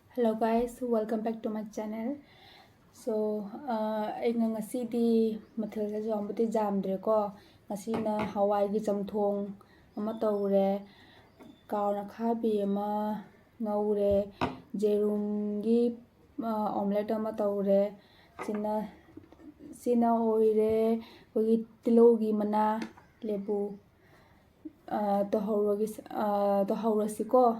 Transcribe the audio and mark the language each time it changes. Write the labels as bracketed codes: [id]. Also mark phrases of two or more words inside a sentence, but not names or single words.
[en] Hello guys, welcome back to my channel. So, [mni] ꯑꯩꯅ ꯉꯁꯤꯗꯤ ꯃꯊꯦꯜꯁꯦ ꯌꯥꯝꯕꯨꯗꯤ ꯌꯥꯝꯗ꯭ꯔꯦꯀꯣ. ꯉꯁꯤꯅ ꯍꯋꯥꯏꯒꯤ ꯆꯝꯊꯣꯡ ꯑꯃ ꯇꯧꯔꯦ, ꯀꯥꯎꯅ ꯈꯥꯕꯤ ꯑꯃ ꯉꯧꯔꯦ, ꯖꯦꯔꯨꯝꯒꯤ ꯑꯣꯝꯂꯦꯠ ꯑꯃ ꯇꯧꯔꯦ. ꯁꯤꯅ ꯑꯣꯏꯔꯦ ꯑꯩꯈꯣꯏꯒꯤ ꯇꯤꯜꯍꯧꯒꯤ ꯃꯅꯥ ꯂꯦꯕꯨ ꯇꯧꯍꯧꯔꯁꯤꯀꯣ.